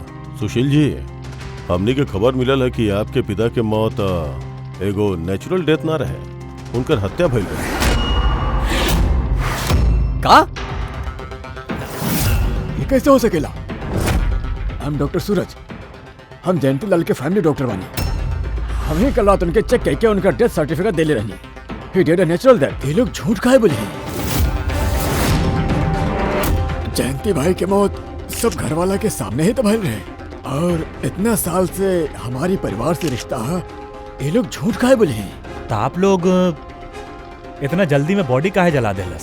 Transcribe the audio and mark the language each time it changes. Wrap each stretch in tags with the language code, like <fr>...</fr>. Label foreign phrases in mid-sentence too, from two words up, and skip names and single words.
<bho>सुशील जी, हमने के खबर मिलल है कि आपके पिता के मौत एगो</bho> <en>natural death</en> <bho>ना रहे, उनकर हत्या भइल रहे। का? ये कैसे हो सकेला? हम डॉक्टर सूरज, हम जयंती लाल के</bho> <en>family doctor</en> <bho>बानी। हम ही कल रात उनके चेक करके उनका</bho> <en>death certificate</en> <bho>दे ले रहनी।</bho> <en>he did a natural death.</en> <bho>ये लोग झूठ काहे बोले? जयंती भाई की मौत सब घर वाला के सामने ही तो भइल रहे, और इतना साल से हमारी परिवार से रिश्ता है, ये लोग झूठ काहे बोले हैं? तो आप लोग इतना जल्दी में बॉडी काहे जला देलस?</bho>